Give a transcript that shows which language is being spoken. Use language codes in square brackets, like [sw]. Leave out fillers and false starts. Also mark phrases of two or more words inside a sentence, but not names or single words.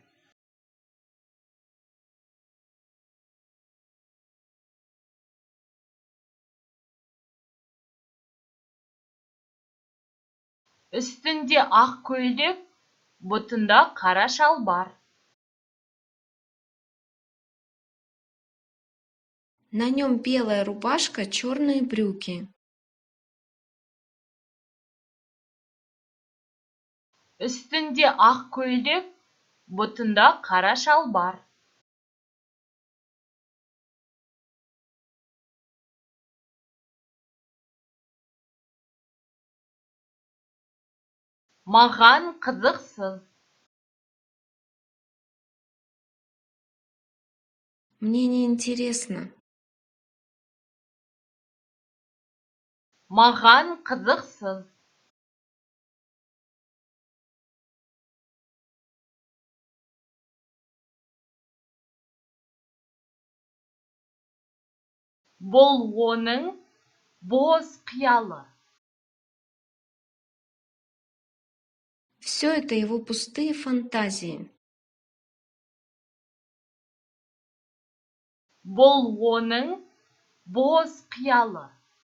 [kk] Үстінде ақ көйлек, бұтында қара шалбар. [ru] На нем белая рубашка, черные брюки. [kk] Үстінде ақ көйлек, бұтында қара шалбар. Маған қызықсыз. [ru] Мне не интересно. [kk] Маған қызықсыз. Бұл оның бос қиялы. [ru] Все это его пустые фантазии. [kk] Бұл оның бос қиялы.